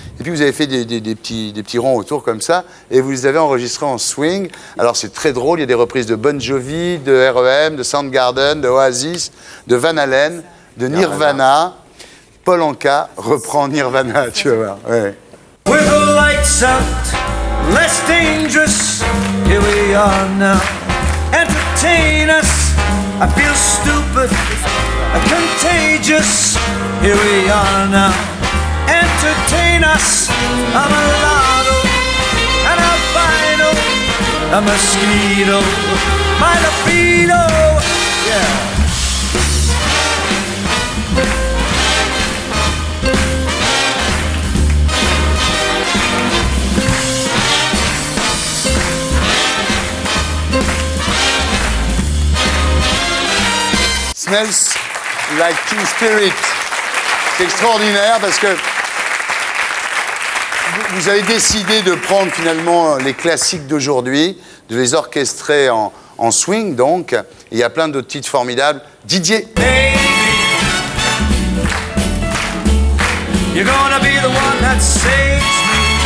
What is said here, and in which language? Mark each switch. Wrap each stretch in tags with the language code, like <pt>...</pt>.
<fr>Et puis, vous avez fait des petits ronds autour comme ça et vous les avez enregistrés en swing. Alors, c'est très drôle. Il y a des reprises de Bon Jovi, de R.E.M., de Soundgarden, de Oasis, de Van Halen, de Nirvana. Paul Anka reprend Nirvana, tu vas voir. Ouais.</fr> <en>With the lights out, less dangerous. Here we are now. Entertain us. I feel stupid, contagious. Here we are now. Entertain us. I'm a lotto, an albino, a mosquito, my libido. Yeah. Smells like Teen Spirit.</en> <fr>C'est extraordinaire parce que vous avez décidé de prendre finalement les classiques d'aujourd'hui, de les orchestrer en swing donc. Et il y a plein d'autres titres formidables. Didier.</fr> <en>Baby, you're gonna be the one that saves me.</en>